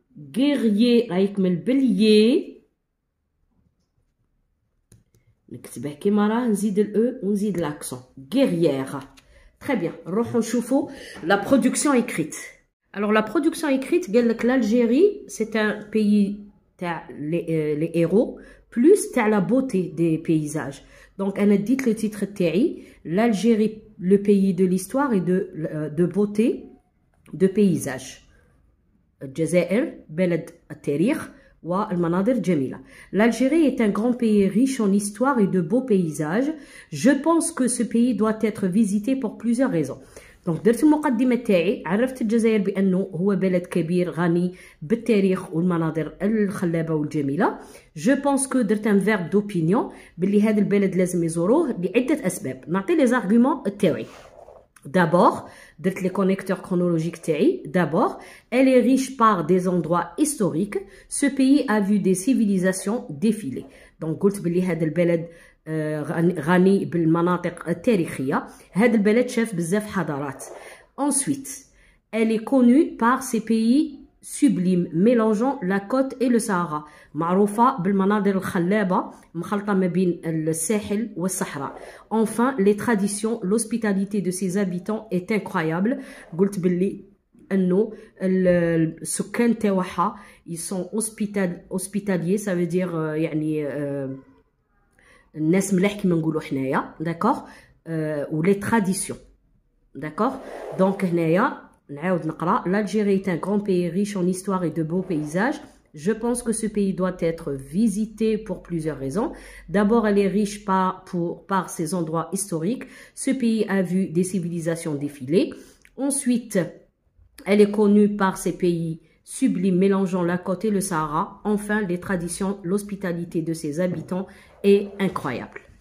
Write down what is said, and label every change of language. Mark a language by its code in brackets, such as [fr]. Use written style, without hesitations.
[ar] guerrier راه يكمل باليي نكتبه كيما راه نزيد الاو ونزيد l'accent. [fr] Guerrière. Très bien. [ar] نروحو نشوفو [fr] la production écrite. Alors la production écrite, [ar] قال لك [fr] l'Algérie, c'est un pays تاع les héros plus تاع la beauté des paysages. Donc [ar] انا ديت [fr] le titre تاعي l'Algérie, le pays de l'histoire et de beauté de paysages. [ar] الجزائر بلد التاريخ والمناظر الجميلة. [fr] L'Algérie est un grand pays riche en histoire et de beaux paysages. Je pense que ce pays doit être visité pour plusieurs raisons. [ar] Donc درت المقدمة تاعي، عرفت الجزائر بأنه هو بلد كبير غني بالتاريخ والمناظر الخلابة والجميلة. [fr] Je pense que [ar] درت [fr] un verbe d'opinion [ar] باللي هذا البلد لازم يزوروه لعدة أسباب. [fr] نعطي les arguments تاعي. D'abord, les connecteurs chronologiques تاعي. D'abord, elle est riche par des endroits historiques. Ce pays a vu des civilisations défiler. [ar] Donc, قلت بلي هذا البلد غني بالمناطق التاريخية. هذا البلد شاف بزاف حضارات. [fr] Ensuite, elle est connue par ses pays sublimes mélangeant la côte et le Sahara. [ar] معروفة بالمناظر الخلابة مخلطة ما بين الساحل والصحراء. [fr] Enfin, les traditions, l'hospitalité de ses habitants est incroyable. [ar] قلت باللي انه السكان تاعها [fr] ils sont hospitaliers, ça veut dire [ar] يعني الناس ملاح كيما نقولوا حنايا. [fr] D'accord. و les traditions. D'accord. [ar] Donc هنايا نعاود نقرا. [fr] L'Algérie est un grand pays riche en histoire et de beaux paysages. Je pense que ce pays doit être visité pour plusieurs raisons. D'abord, elle est riche par ses endroits historiques. Ce pays a vu des civilisations défiler. Ensuite, elle est connue par ses pays sublimes mélangeant la côte et le Sahara. Enfin, les traditions, l'hospitalité de ses habitants est incroyable.